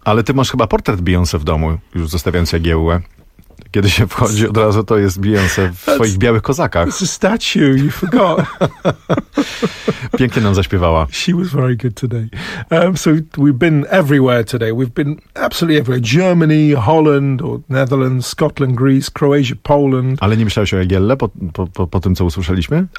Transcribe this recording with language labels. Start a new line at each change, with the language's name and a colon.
Polish: Ale ty masz chyba portret Beyoncé w domu, już zostawiając Jagiełłę. Kiedy się wchodzi od razu, to jest Beyoncé w swoich białych kozakach.
English: It's a statue, you forgot.
Polish: Pięknie nam zaśpiewała.
English: She was very good today. So we've been everywhere today. We've been absolutely everywhere. Germany, Holland, or Netherlands, Scotland, Greece, Croatia, Poland.
Polish: Ale nie myślałeś o Jagielle po tym, co usłyszeliśmy?